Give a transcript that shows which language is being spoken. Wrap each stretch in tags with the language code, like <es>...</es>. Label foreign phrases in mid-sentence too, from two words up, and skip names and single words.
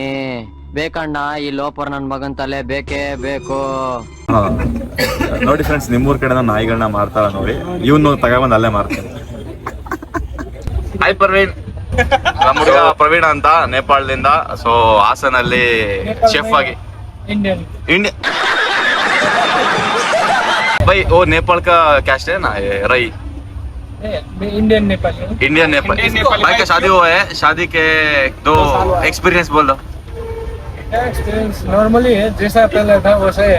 <kn>ಬೇಕಣ್ಣ, ಈ ಲೋಪರ್ ನನ್ ಮಗನ್ ತಲೆ ಬೇಕೇ ಬೇಕು. ನೋಡಿ ಫ್ರೆಂಡ್ಸ್, ನಿಮ್ಮೂರ್ ಕಡೆ ನಾಯಿಗಳನ್ನ ಮಾರ್ತಾರ ನೋಡಿ. ಇವನು ತಗೊಂಡ್ ಅಲ್ಲೇ ಮಾರ್ತಾರೆ. ಹಾಯ್ ಪ್ರವೀಣ್, ನಮ್ಮ ಹುಡುಗ ಪ್ರವೀಣ ಅಂತ, ನೇಪಾಳದಿಂದ. ಸೊ ಹಾಸನಲ್ಲಿ ಶೆಫ್ ಆಗಿ</kn> <hi>इंडियन भाई वो नेपाल का कैस्ट है ना, रई इंडियन नेपाली भाई का शादी हुआ है. शादी के 2 एक्सपीरियंस बोल दो. एक्सपीरियंस नॉर्मली है, जैसा पहले था वैसा है.</hi>